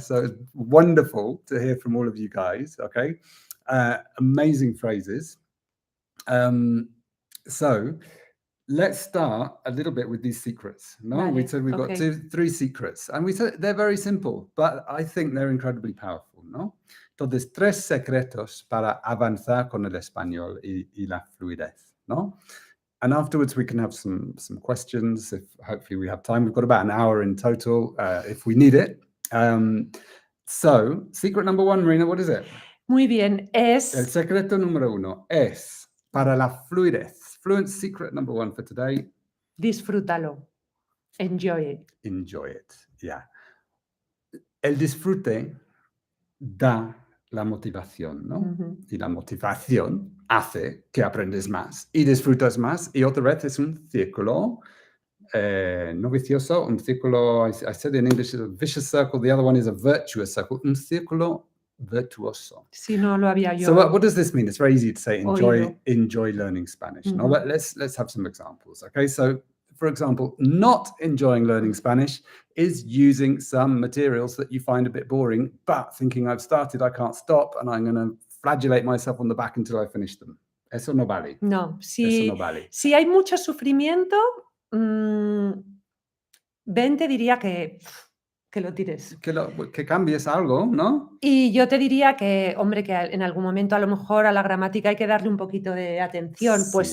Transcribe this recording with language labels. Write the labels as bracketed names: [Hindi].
[English] So it's wonderful to hear from all of you guys. Okay. Amazing phrases. So let's start a little bit with these secrets. [Spanish] No, Vale, [English] we said we've got okay. 3 secrets, and we said they're very simple, but I think they're incredibly powerful. [Spanish] No, entonces 3 secretos para avanzar con el español y la fluidez. [English] No, and afterwards we can have some questions. If hopefully we have time, we've got about an hour in total if we need it. So secret number 1, Marina, what is it? [Spanish] Muy bien, El es secreto número 1 es para la fluidez. [English] Fluent secret number 1 for today. [Spanish] disfrútalo. [English] Enjoy it. Enjoy it. Yeah. [Spanish] El disfrute da la motivación, ¿no? Ujú. Y la motivación hace que aprendes más y disfrutas más. Y otra vez es un círculo no vicioso, un círculo, [English] I said in English, a vicious circle. [Spanish] The other one is a virtuous circle. Un círculo virtuoso. Si no lo había yo. [English] So what does this mean? It's very easy to say [Spanish] Oído. [English] enjoy learning Spanish. [Spanish] No, Mhm. [English] but let's have some examples. Okay, so for example, not enjoying learning Spanish is using some materials that you find a bit boring, but thinking I've started, I can't stop, and I'm going to flagellate myself on the back until I finish them. [Spanish] Eso no vale. No, Eso no vale. si hay mucho sufrimiento, Ben te diría que lo tires. Que cambies algo, ¿no? Y yo te diría que, hombre, que en algún momento a lo mejor a la gramática hay que darle un poquito de atención, pues